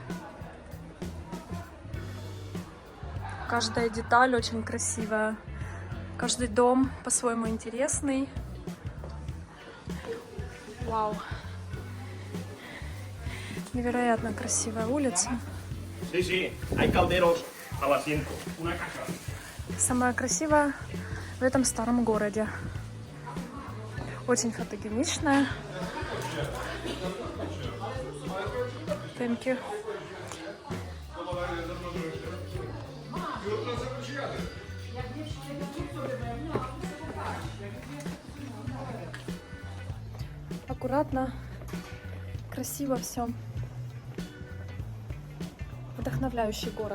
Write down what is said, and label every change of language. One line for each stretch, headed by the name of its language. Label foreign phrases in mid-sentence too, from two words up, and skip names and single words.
Russian: Каждая деталь очень красивая. Каждый дом по-своему интересный. Вау. Невероятно красивая улица.
Spanish: Sí, sí, hay calderos al asiento. Una casa.
Russian: Самая красивая в этом старом городе. Очень фотогеничная.
English: Thank you.
Russian: Аккуратно, красиво все. Вдохновляющий город.